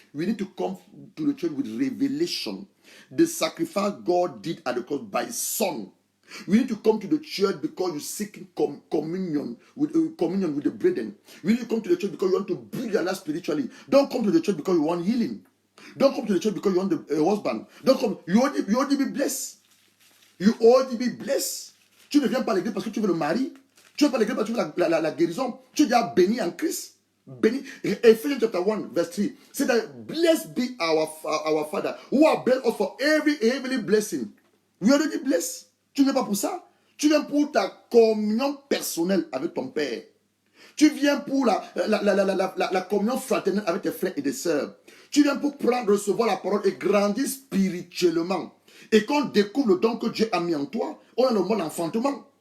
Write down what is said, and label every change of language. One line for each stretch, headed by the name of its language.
English: We need to come to the church with revelation. The sacrifice God did at the cross by his son. We need to come to the church because you seek communion with the brethren. We need to come to the church because you want to build your life spiritually. Don't come to the church because you want healing. Don't come to the church because you want a husband. Don't come. You ought to be blessed. You ought to be blessed.
French: Tu ne viens pas à l'église parce que tu veux le mari. Tu ne viens pas à l'église parce que tu veux la guérison. Tu es déjà béni en Christ. Béni.
English: Ephesians chapter 1 verse 3 says that blessed be our Father who has blessed us for every heavenly blessing. We already blessed.
French: Tu ne viens pas pour ça. Tu viens pour ta communion personnelle avec ton Père. Tu viens pour la communion fraternelle avec tes frères et tes sœurs. Tu viens pour recevoir la parole et grandir spirituellement. Et quand on découvre le don que Dieu a mis en toi, on a le mot d'enfantement.